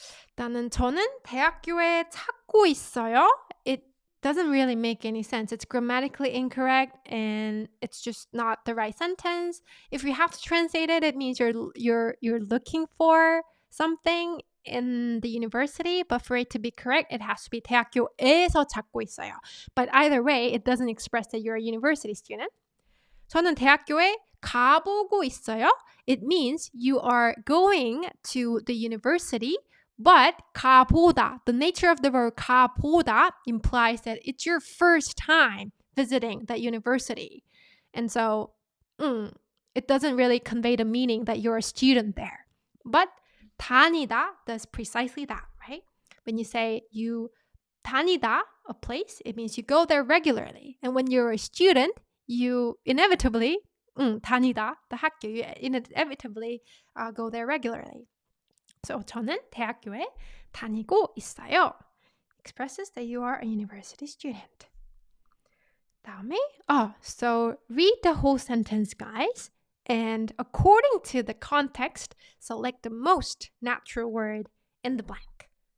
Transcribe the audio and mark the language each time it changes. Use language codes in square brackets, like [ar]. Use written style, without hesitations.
[ko] 일단은 저는 대학교에 찾고 있어요. [en] It doesn't really make any sense. It's grammatically incorrect and it's just not the right sentence. If you have to translate it, it means you're looking for something in the university, but for it to be correct, it has to be [ko] 대학교에서 찾고 있어요. [en] But either way, it doesn't express that you're a university student. [ko] 저는 대학교에 가보고 있어요. [en] It means you are going to the university, but 가보다, the nature of the verb 가보다 implies that it's your first time visiting that university. And so it doesn't really convey the meaning that you're a student there. But 다니다 does precisely that, right? When you say you 다니다 a place, it means you go there regularly. And when you're a student, you inevitably 다니다, the 학교, you inevitably go there regularly. [ko] So 저는 대학교에 다니고 있어요. [en] Expresses that you are a university student. 다음에, so read the whole sentence, guys. And according to the context, select the most natural word in the blank.